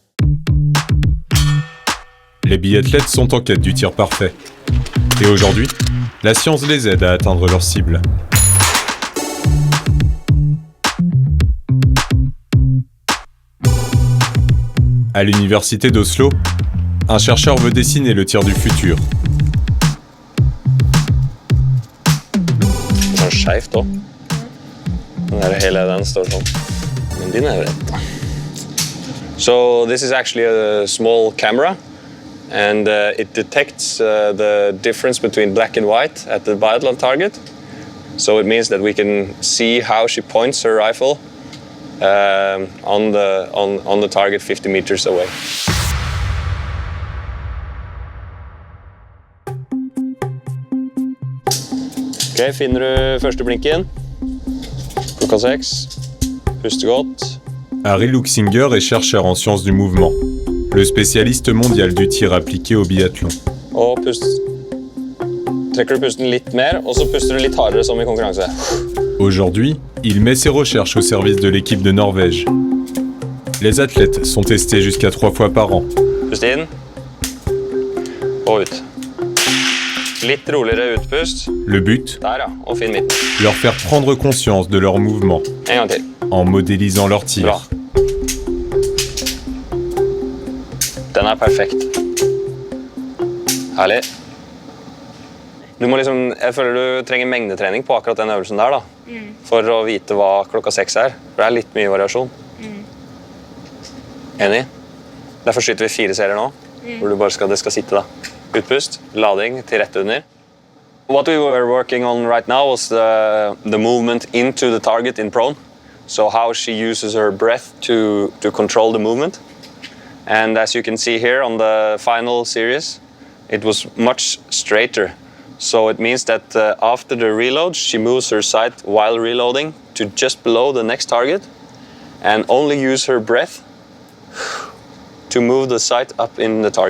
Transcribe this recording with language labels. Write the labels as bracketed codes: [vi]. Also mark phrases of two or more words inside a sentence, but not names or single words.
[fr] Les biathlètes sont en quête du tir parfait. Et aujourd'hui, la science les aide à atteindre leur cible. À l'université d'Oslo, un chercheur veut dessiner le tir du futur. [no] Sånn skjevt òg. Hele den står sånn. Men din er rett. [en] So this is actually a small camera, and it detects the difference between black and white at the biathlon target. So it means that we can see how she points her rifle on the target 50 meters away. [no] Ok, finner du første blinken. Klokka 6. Puste godt. [fr] Harry Luxinger est chercheur en sciences du mouvement, le spécialiste mondial du tir appliqué au biathlon. [no] Og pust. Trekker du pusten litt mer, og så puster du litt hardere som i konkurranse. [fr] Aujourd'hui, il met ses recherches au service de l'équipe de Norvège. Les athlètes sont testés jusqu'à 3 fois par an. [no] Pust inn. Og ut. Litt roligere utpust. [fr] Le but, [no] Der ja, og finn midten. [fr] leur faire prendre conscience de leurs mouvements, [no] En gang til. [fr] en modélisant leur tir. [no] Bra. Den er perfekt. Herlig. Jeg føler du trenger mengdetrening på akkurat den øvelsen der, da. For å vite hva klokka 6 er. For det er litt mye variasjon. Enig? Derfor skyter vi 4 serier nå, hvor det skal sitte da. Utpust, lading til rett under. [en] What we were working on right now was the movement into the target in prone. So how she uses her breath to control the movement. And as you can see here on the final series, it was much straighter. So it means that after the reload, she moves her sight while reloading to just below the next target and only use her breath to move the sight up in the target.